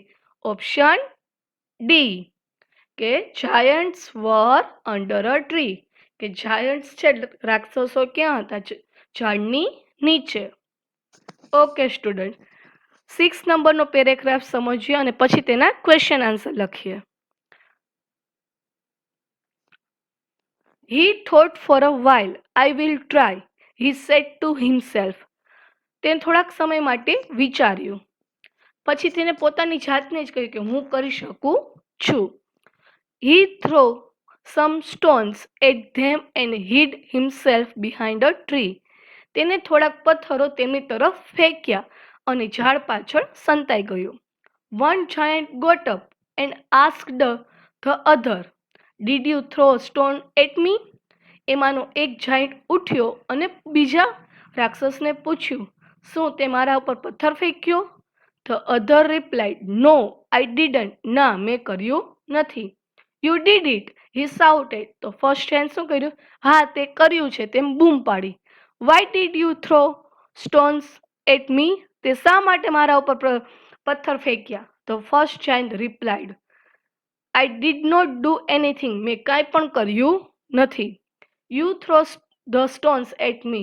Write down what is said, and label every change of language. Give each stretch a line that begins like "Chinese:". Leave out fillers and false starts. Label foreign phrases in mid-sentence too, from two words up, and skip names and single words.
English: option D,
Gujarati: કે
English: giants were under a tree
Gujarati: કે જાયન્ટ્સ છે રાક્ષસો ક્યાં હતા? ઝાડની નીચે.
English: okay student,
Gujarati: 6 નંબરનો પેરેગ્રાફ સમજીએ અને પછી તેના
English: question answer
Gujarati: લખીએ.
English: He thought for a while, I will try, he said to himself.
Gujarati: તેને થોડાક સમય માટે વિચાર્યું, પછી તેને પોતાની જાતને જ કહ્યું કે હું કરી શકું છું.
English: He threw some stones at them and hid himself behind a tree.
Gujarati: તેને થોડાક પથ્થરો તેમની તરફ ફેંક્યા અને ઝાડ પાછળ સંતાઈ ગયો.
English: One giant got up and asked the other, Did you throw a stone at me?
Gujarati: એમાંનો એક જાયન્ટ ઉઠ્યો અને બીજા રાક્ષસને પૂછ્યું, શું તે મારા ઉપર પથ્થર ફેંક્યો?
English: The other replied, No, I didn't.
Gujarati: ના, મેં કર્યું નથી.
English: You did it, he shouted.
Gujarati: તો
English: first hand
Gujarati: શું કર્યું? હા, તે કર્યું છે તેમ બૂમ પાડી.
English: Why did you throw stones at me?
Gujarati: તે શા માટે મારા ઉપર પથ્થર ફેંક્યા?
English: તો first giant replied, I did not do anything.
Gujarati: મેં કાંઈ પણ કર્યું નથી.
English: You throw the stones at me.